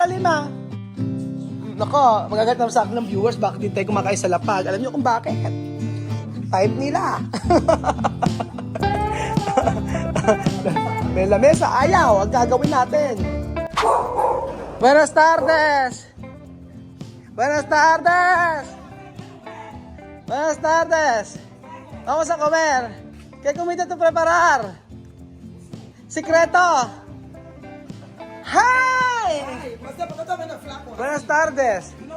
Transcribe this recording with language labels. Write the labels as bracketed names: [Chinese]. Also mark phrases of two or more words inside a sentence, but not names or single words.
[Filipino] Lima. Nako, magagalit naman sa akin ng viewers, bakit di tayo kumakain sa lapag? Alam niyo kung bakit? Type nila. May lamesa, ayaw. Ang gagawin natin. [Spanish] Buenas tardes. Buenas tardes. Buenas tardes. Vamos a comer. ¿Qué comida tú preparar? Secreto. Hi. Buenas tardes.